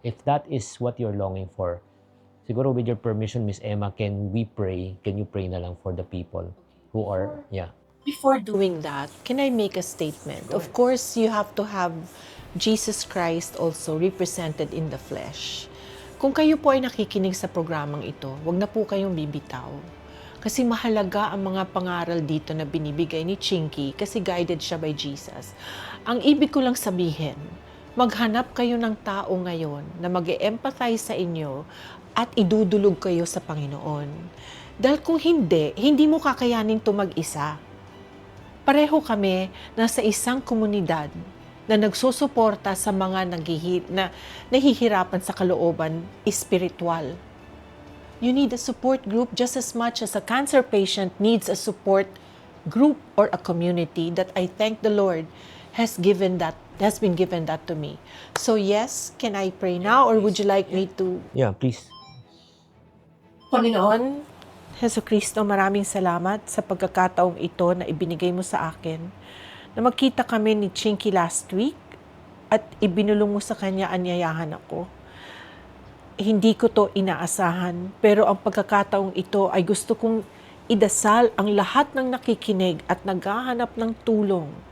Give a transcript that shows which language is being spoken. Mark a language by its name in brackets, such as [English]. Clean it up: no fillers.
[English] If that is what you're longing for, [Filipino] siguro [English] with your permission, Miss Emma, can we pray? Can you pray [Filipino] na lang [English] for the people who are, Before doing that, can I make a statement? Of course, you have to have Jesus Christ also represented in the flesh. [Filipino] Kung kayo po ay nakikinig sa programang ito, wag na po kayong bibitaw. Kasi mahalaga ang mga pangaral dito na binibigay ni Chinky kasi guided siya by Jesus. Ang ibig ko lang sabihin, maghanap kayo ng tao ngayon na mag-e-empathize sa inyo at idudulog kayo sa Panginoon. Dahil kung hindi, hindi mo kakayanin ito mag-isa. Pareho kami nasa isang komunidad na nagsusuporta sa mga nahihirapan sa kalooban espiritual. [English] You need a support group just as much as a cancer patient needs a support group or a community that I thank the Lord has been given that to me. So yes, can I pray now or would you like me to? Yeah, please. [Filipino] Panginoon, Heso Kristo, maraming salamat sa pagkakataong ito na ibinigay mo sa akin. Na magkita kami ni Chinky last week at ibinulong mo sa kanya anyayahan ako. Hindi ko to inaasahan, pero ang pagkakataong ito ay gusto kong idasal ang lahat ng nakikinig at naghahanap ng tulong.